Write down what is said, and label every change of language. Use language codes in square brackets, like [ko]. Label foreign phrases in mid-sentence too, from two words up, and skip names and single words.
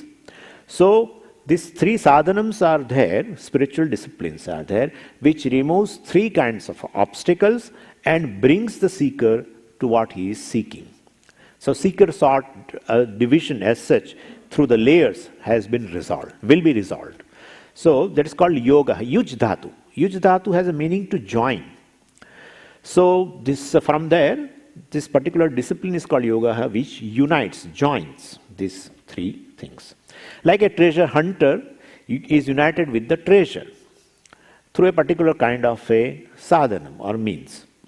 [en] So these 3 sadhanams are there, spiritual disciplines are there, which removes 3 kinds of obstacles and brings the seeker to what he is seeking. So seeker sought division as such through the layers has been resolved, will be resolved. So that is called yoga, [sa] yuj dhatu. Yuj dhatu [en] has a meaning to join. So this from there, this particular discipline is called yoga, which unites, joins these 3 things. Like a treasure hunter is united with the treasure through a particular kind of a sadhanam or means.